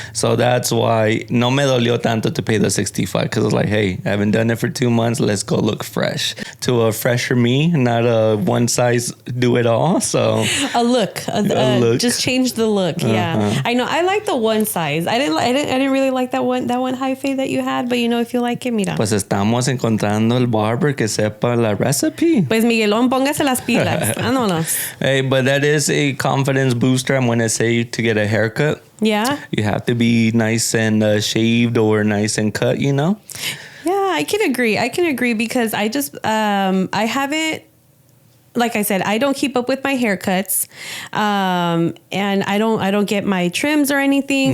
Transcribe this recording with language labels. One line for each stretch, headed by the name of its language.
English: So that's why
Spanish: no me dolió tanto
English: to pay the $65, because I was like, hey, I haven't done it for 2 months. Let's go look fresh. To a fresher me, not a one size do it all. So a look, just change the look. Yeah, I know. I like the one size. I didn't really like that one high fade that you had, but if you like it, mira.
Spanish: Pues estamos encontrando el barber que sepa la recipe. Pues Miguelón, póngase las pilas. Vámonos.
English: Hey, but that is a confidence booster. I'm going to say to get a haircut. Yeah. You have to be nice and shaved or nice and cut, you know? Yeah, I can agree because I just, I haven't, like I said, I don't keep up with my haircuts, and I don't get my trims or anything.